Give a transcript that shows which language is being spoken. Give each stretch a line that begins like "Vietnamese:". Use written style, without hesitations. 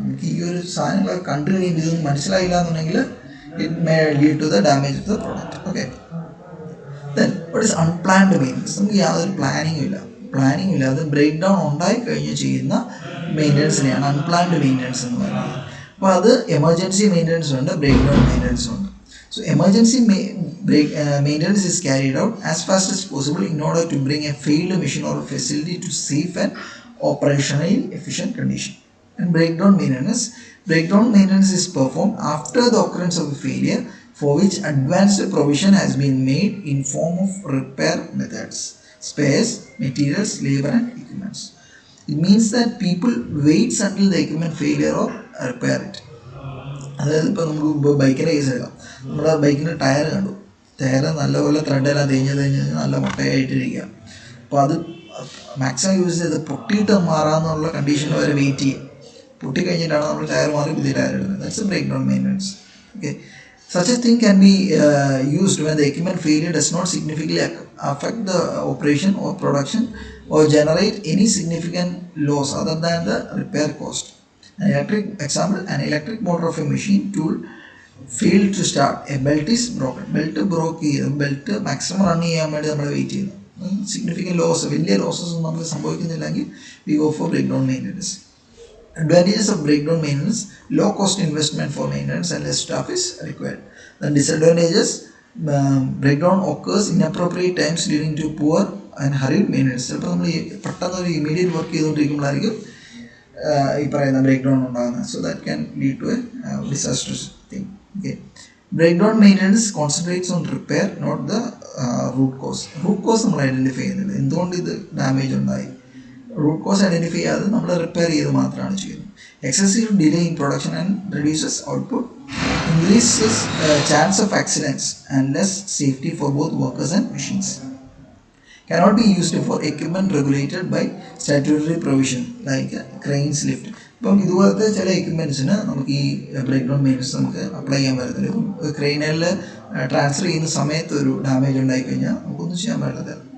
Malayalam: നമുക്ക് ഈ ഒരു സാധനങ്ങളൊക്കെ കണ്ടു കഴിയുമ്പോൾ ഇതൊന്നും മനസ്സിലായില്ല എന്നുണ്ടെങ്കിൽ
English: It may lead to the damage of the product. Okay, then what is unplanned maintenance.
Malayalam: നമുക്ക് യാതൊരു പ്ലാനിങ്ങും ഇല്ലാതെ ബ്രേക്ക് ഡൗൺ ഉണ്ടായി കഴിഞ്ഞ് ചെയ്യുന്ന മെയിൻ്റനൻസിനെയാണ് അൺപ്ലാൻഡ് മെയിൻ്റനൻസ് എന്ന് പറയുന്നത്. അപ്പോൾ അത് എമർജൻസി മെയിൻ്റനൻസ് ഉണ്ട്, ബ്രേക്ക് ഡൗൺ മെയിൻ്റനൻസ് ഉണ്ട്.
English: So emergency maintenance is carried out as fast as possible in order to bring a failed machine or facility to safe and operationally efficient condition. And breakdown maintenance is performed after the occurrence of a failure for which advanced provision has been made in form of repair methods, spares, materials, labor and equipments. It means that people waits until the equipment failure or repair it.
Malayalam: അതായത് ഇപ്പോൾ നമുക്ക് ബൈക്കിൻ്റെ case എടുക്കാം. നമ്മുടെ ബൈക്കിൻ്റെ tyre കണ്ടു, tyre നല്ലപോലെ ത്രെഡെല്ലാം തേഞ്ഞ് നല്ല മുട്ടയായിട്ടിരിക്കുക. അപ്പോൾ അത് മാക്സിമം യൂസ് ചെയ്ത് പൊട്ടിയിട്ട് മാറാമെന്നുള്ള കണ്ടീഷനിൽ വരെ വെയിറ്റ് ചെയ്യും. പൊട്ടിക്കഴിഞ്ഞിട്ടാണ് നമ്മൾ ടയർ മാറി പുതിയ ടയർ ഇടുന്നത്.
English: That's a break down maintenance. Okay, such a thing can be used when the equipment failure does not significantly affect the operation or production or generate any significant loss other than the repair cost. An electric motor of a machine tool failed to start. A belt is broken.
Malayalam: Belt maximum run ചെയ്യാൻ വേണ്ടി നമ്മൾ wait ചെയ്യുന്നു. Significant loss, വലിയ losses ഒന്നും നമുക്ക് സംഭവിക്കുന്നില്ലെങ്കിൽ
English: We go for break down maintenance. Advantages of breakdown maintenance: low cost investment for maintenance and less staff is required. The disadvantages: breakdown occurs inappropriate times leading to poor and hurried maintenance.
Malayalam: ചിലപ്പോൾ നമ്മൾ പെട്ടെന്ന് ഒരു immediate work ചെയ്തുകൊണ്ടിരിക്കുമ്പോഴായിരിക്കും ഈ പറയുന്ന break down ഉണ്ടാകുന്നത്.
English: So that can lead to a disastrous thing. Okay, break down maintenance concentrates on repair, not the root cause
Malayalam: നമ്മൾ identify ചെയ്യുന്നില്ല. എന്തുകൊണ്ട് ഇത് ഡാമേജ് ഉണ്ടായി, റൂട്ട് കോസ് ഐഡൻറ്റിഫൈ ചെയ്യാതെ നമ്മൾ റിപ്പയർ ചെയ്ത് മാത്രമാണ് ചെയ്യുന്നത്.
English: Excessive delay in production and reduces output, increases chance of accidents and less safety for both workers and machines. Cannot be used for equipment regulated by statutory provision like cranes, lift.
Malayalam: ഇപ്പം ഇതുപോലത്തെ ചില എക്യുപ്മെൻറ്റ്സിന് നമുക്ക് ഈ break down maintenance നമുക്ക് apply ചെയ്യാൻ പറ്റത്തില്ല. ഇപ്പം ക്രെയിനിൽ transfer ചെയ്യുന്ന സമയത്ത് ഒരു ഡാമേജ് ഉണ്ടായിക്കഴിഞ്ഞാൽ നമുക്കൊന്നും ചെയ്യാൻ പറ്റത്തില്ല.